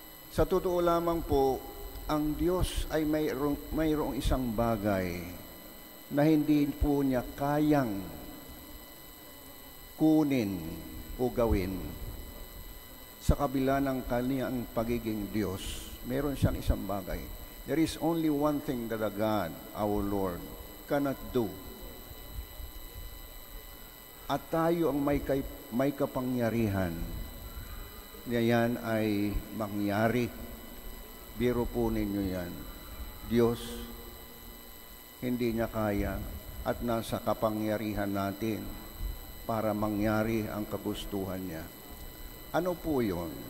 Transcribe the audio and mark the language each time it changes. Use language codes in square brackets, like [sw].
[tl] Sa totoo lamang po, ang Diyos ay mayroong isang bagay na hindi po niya kayang kunin o gawin. Sa kabila ng kaniyang pagiging Diyos, meron siyang isang bagay. [en] There is only one thing that a God, our Lord, cannot do. [tl] At tayo ang may kapangyarihan na yan ay mangyari. Biro po ninyo yan. Diyos, hindi niya kaya at nasa kapangyarihan natin para mangyari ang kagustuhan niya. Ano po yun?